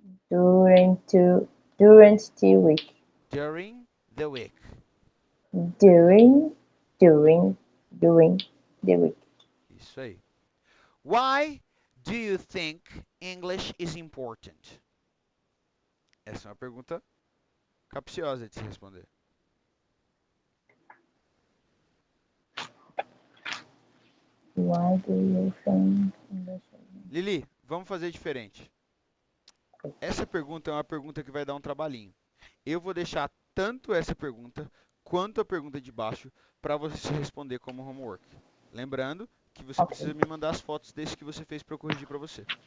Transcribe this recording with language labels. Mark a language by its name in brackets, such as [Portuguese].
[English] During the week. During the week. During the week. [Portuguese] Isso aí. [English] Why do you think English is important? [Portuguese] Essa é uma pergunta capciosa de se responder. [English] Why do you think English? [Portuguese] Lili, vamos fazer diferente. Essa pergunta é uma pergunta que vai dar um trabalhinho. Eu vou deixar tanto essa pergunta quanto a pergunta de baixo para você responder como homework. Lembrando que você precisa me mandar as fotos desse que você fez para eu corrigir para você.